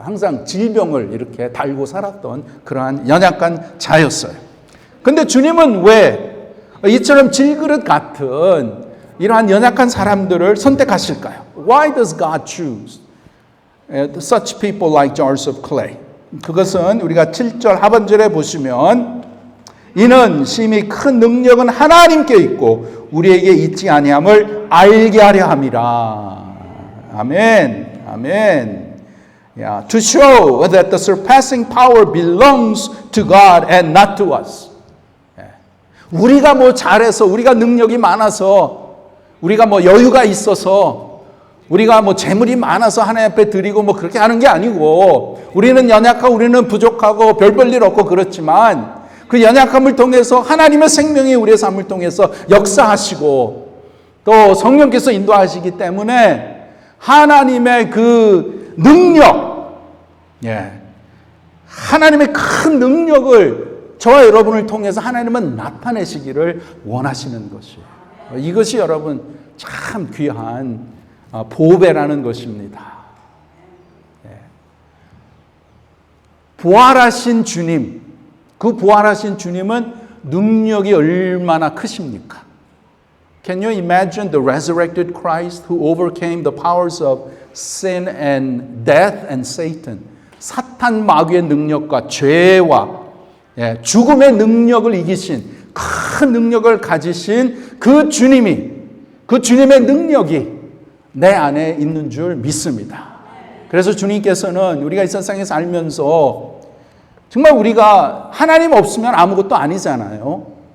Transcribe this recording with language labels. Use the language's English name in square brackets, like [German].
[Korean] 항상 질병을 이렇게 달고 살았던 그러한 연약한 자였어요. 근데 주님은 왜 이처럼 질그릇 같은 이러한 연약한 사람들을 선택하실까요? [English] Why does God choose such people like jars of clay? [Korean] 그것은 우리가 7절 하반절에 보시면 이는 심히 큰 능력은 하나님께 있고 우리에게 있지 아니함을 알게 하려 함이라. 아멘. 아멘. [English] Yeah, to show that the surpassing power belongs to God and not to us. [Korean] 우리가 뭐 잘해서, 우리가 능력이 많아서, 우리가 뭐 여유가 있어서, 우리가 뭐 재물이 많아서 하나님 앞에 드리고 뭐 그렇게 하는 게 아니고, 우리는 연약하고 우리는 부족하고 별 볼 일 없고 그렇지만 그 연약함을 통해서 하나님의 생명이 우리의 삶을 통해서 역사하시고 또 성령께서 인도하시기 때문에 하나님의 그 능력, 하나님의 큰 능력을 저와 여러분을 통해서 하나님은 나타내시기를 원하시는 것이에요. 이것이 여러분 참 귀한 보배라는 것입니다. 부활하신 주님, 그 부활하신 주님은 능력이 얼마나 크십니까? [English] Can you imagine the resurrected Christ who overcame the powers of sin and death and Satan? [Korean] 사탄 마귀의 능력과 죄와 죽음의 능력을 이기신 큰 능력을 가지신 그 주님이, 그 주님의 능력이 내 안에 있는 줄 믿습니다. 그래서 주님께서는 우리가 이 세상에 살면서 정말 우리가 하나님 없으면 아무것도 아니잖아요.